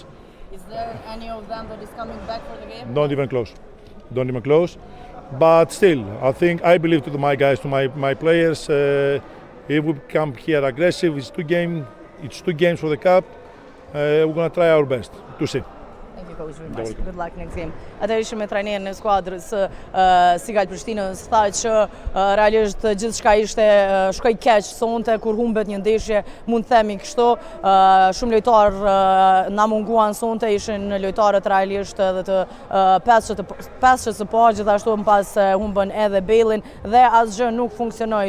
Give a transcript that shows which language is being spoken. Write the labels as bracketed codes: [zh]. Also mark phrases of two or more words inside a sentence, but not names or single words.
[en] Is there any of them that is coming back for the game? Don't even close. But still, I believe to my guys, to my players, if we come here aggressive, it's two games for the cup. We're going to try our best to see. Thank you, coach, very much. Good luck next game. [sq] Atëherë ishim me trajnerin e skuadrës Sigal Prishtinës, tha që realisht gjithçka shkoi keq sonte kur humbet një ndeshje, mund të themi kështu. Shumë lojtarë na munguan sonte, ishin lojtarët realisht edhe të pesë së parë, gjithashtu më pas humbën edhe Bailin dhe asgjë nuk funksionoi.